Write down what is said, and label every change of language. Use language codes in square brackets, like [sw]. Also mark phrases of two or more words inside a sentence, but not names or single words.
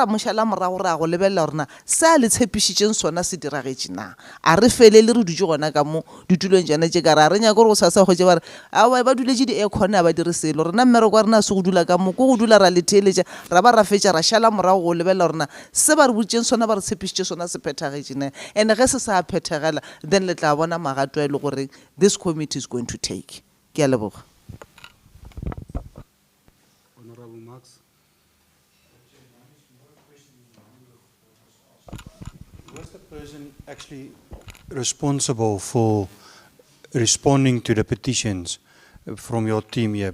[nso] mošala morago ra go lebelela gorena se a le tshepišitšeng sona se diragetše na a re felele re dutse gona ka mo ditulong tšana tše ka re a re nyaka gore go sasa kgwetse ba re awa ba duletše di-aircon a ba dire selo rena mmereko wa rena se go dula ka mo ko go dula ra letheeletša ra ba ra fetša ra šala morago go lebelela gorena se ba re botšeng sona ba re tshepišitše sona se phethagetše na and ge se sa phethagela then le tla bona magato a e le gore [en] this committee is going to take. [nso] Ke a leboga. [en] Honorable Marx. Was the person actually responsible for responding to the petitions from your team here?